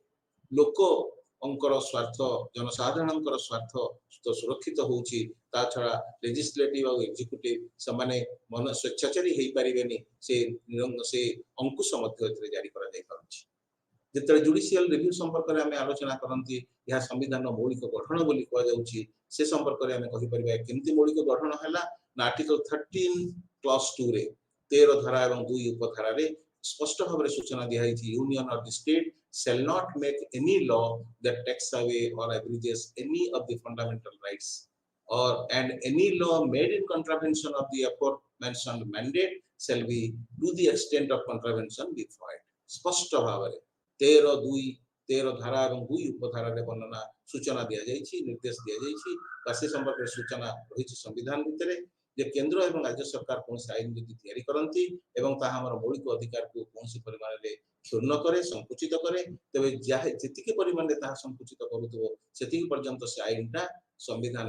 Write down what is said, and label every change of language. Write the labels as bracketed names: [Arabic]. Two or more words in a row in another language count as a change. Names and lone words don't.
[Odia] ଲୋକଙ୍କର ସ୍ୱାର୍ଥ ଜନସାଧାରଣଙ୍କର ସ୍ୱାର୍ଥ ସୁରକ୍ଷିତ ହେଉଛି ତା ଛଡ଼ା ଲେଜିସ୍ଲେଟିଭ ଆଉ ଏକ୍ଜିକ୍ୟୁଟିଭ ସେମାନେ ସ୍ୱେଚ୍ଛାଚାରୀ ହେଇପାରିବେନି ସେ ଅଙ୍କୁଶ ମଧ୍ୟ ଏଥିରେ ଜାରି କରାଯାଇ ପାରୁଛି ଯେତେବେଳେ [English] judicial review [Odia] ସମ୍ପର୍କରେ ଆମେ ଆଲୋଚନା କରନ୍ତି ଏହା ସମ୍ବିଧାନର ମୌଳିକ ଗଠନ ବୋଲି କୁହାଯାଉଛି ସେ ସମ୍ପର୍କରେ ଆମେ କହିପାରିବା କେମିତି ମୌଳିକ ଗଠନ ହେଲା ନା [English] article 13 clause 2 [Odia] ରେ 13 ଧାରା ଏବଂ 2 ଉପଧାରାରେ ସ୍ପଷ୍ଟ ଭାବରେ ସୂଚନା ଦିଆଯାଇଛି [English] union of the state shall not make any law that takes away or abridges any of the fundamental rights and any law made in contravention of the aforementioned mandate shall be to the extent of contravention be void [Odia] ସ୍ପଷ୍ଟ ଭାବରେ 13 ଧାରା ଏବଂ 2 ଉପଧାରାରେ ବର୍ଣ୍ଣନା ସୂଚନା ଦିଆଯାଇଛି ନିର୍ଦ୍ଦେଶ ଦିଆଯାଇଛି ବା ସେ ସମ୍ପର୍କରେ ସୂଚନା ରହିଛି ସମ୍ବିଧାନ ଭିତରେ ଯେ କେନ୍ଦ୍ର ଏବଂ ରାଜ୍ୟ ସରକାର କୌଣସି ଆଇନ ଯଦି ତିଆରି କରନ୍ତି ଏବଂ ତାହା ଆମର ମୌଳିକ ଅଧିକାରକୁ କୌଣସି ପରିମାଣରେ କ୍ଷୁର୍ଣ୍ଣ କରେ ସଂକୁଚିତ କରେ ତେବେ ଯେତିକି ପରିମାଣରେ ତାହା ସଂକୁଚିତ କରୁଥିବ ସେତିକି ପର୍ଯ୍ୟନ୍ତ ସେ ଆଇନଟା ସମ୍ବିଧାନ